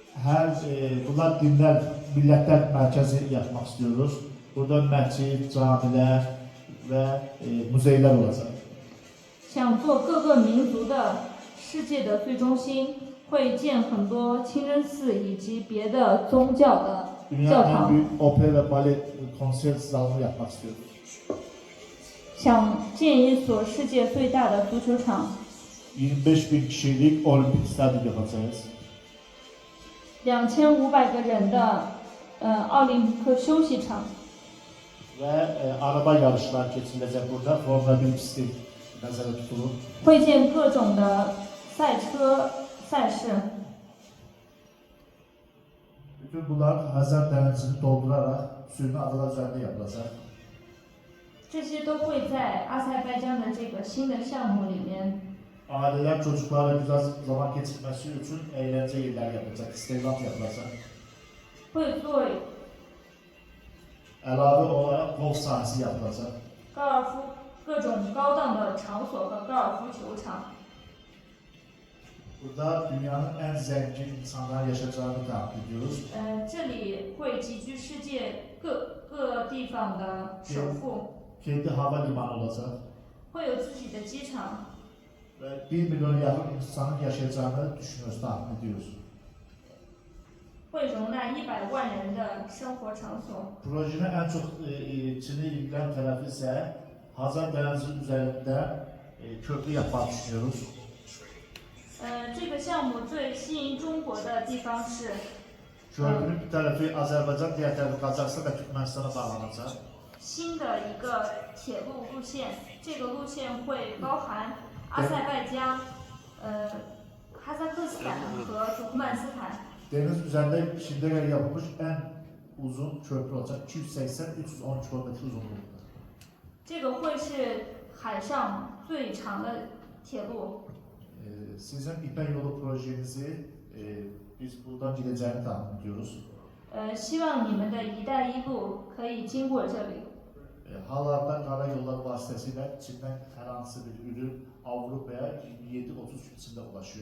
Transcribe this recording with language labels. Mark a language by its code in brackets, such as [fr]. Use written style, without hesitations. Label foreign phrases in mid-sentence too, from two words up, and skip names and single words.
[tr] bunlar dinler, milletler merkezi yapmak istiyoruz. Burada mescid, camiler ve muzeyler olacak. [zh] 想做各个民族的世界的最中心，会建很多清真寺以及别的宗教的教 [tr] Dünyanın en [zh] 堂。 [tr] büyük opera ve balet konser salonu yapmak istiyoruz. [zh] 想建一所世界最大的足球场， [tr] 25.000 kişilik olimpik stadyum yapacağız. [zh] 2500 个人的奥林匹克休息场， [tr] Ve araba yarışlar geçirilecek burada. Formula 1 pisti nazarda tutulur. [zh] 会建各种的赛车赛事。 [tr] Bütün bunlar Hazar Denizi'ni doldurarak suyunu adalar üzerinde yapılacak. [zh] 这些都会在阿塞拜疆的这个新的项目里面。 [tr] Aileler çocuklarla güzel zaman geçirmesi için eğlence yerler yapılacak, istihdam yapılacak. [zh] 会做 [tr] Əlavə olarak golf sahası yapılacak. [zh] 高尔夫各种高档的场所和高尔夫球场。 [tr] Burada dünyanın en zengin insanlar yaşayacağını tahmin ediyoruz. [zh] 这里会集聚世界各地方的首富， [tr] Kendi havalimanı olacak. [zh] 会有自己的机场， [tr] Ve 1 milyona yakın insanın yaşayacağını düşünüyoruz, tahmin ediyoruz. [zh] 会容纳100万人的生活场所。 [tr] Projenin en çok Çin'i ilgilen tarafı ise Hazar Denizi üzerinde köprü yapmayı düşünüyoruz. [zh] 这个项目最吸引中国的地方是， [tr] Köprünün bir tarafı Azerbaycan, diğer tarafı Kazakistan ve Türkmenistan'a bağlanacak. [zh] 新的一个铁路路线，这个路线会包含阿塞拜疆、哈萨克斯坦和土库曼斯坦。 [tr] Deniz üzerinde şimdiye kadar yapılmış en uzun köprü olacak. 280-310 kilometre uzunluğunda. [zh] 这个会是海上最长的铁路。 [tr] Sizin İpek Yolu projenizi biz buradan gideceğini tahmin ediyoruz. [zh] 希望你们的一带一路可以经过这里。 [tr] Hal-hazırda karayolları vasıtasıyla Çin'den herhangi bir ürün Avrupa'ya 27-30 gün içinde ulaşıyor.